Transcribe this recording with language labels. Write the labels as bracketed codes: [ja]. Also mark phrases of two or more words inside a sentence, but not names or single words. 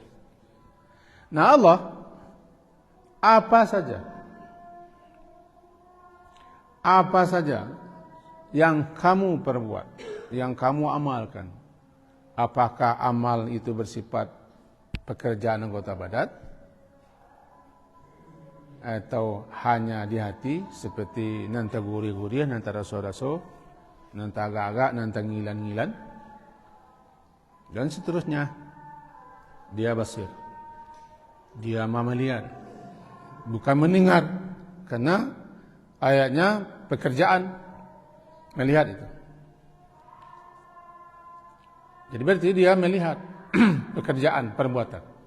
[id] Nah Allah, apa saja yang kamu perbuat, yang kamu amalkan, apakah amal itu bersifat pekerjaan anggota badan, atau hanya di hati, seperti [min] nanta gurih-gurih, nanta raso-raso, nanta agak-agak, nanta ngilan-ngilan, [id] dan seterusnya. Dia basir, dia melihat, bukan mendengar, karena ayatnya pekerjaan melihat itu. Jadi berarti dia melihat pekerjaan, perbuatan.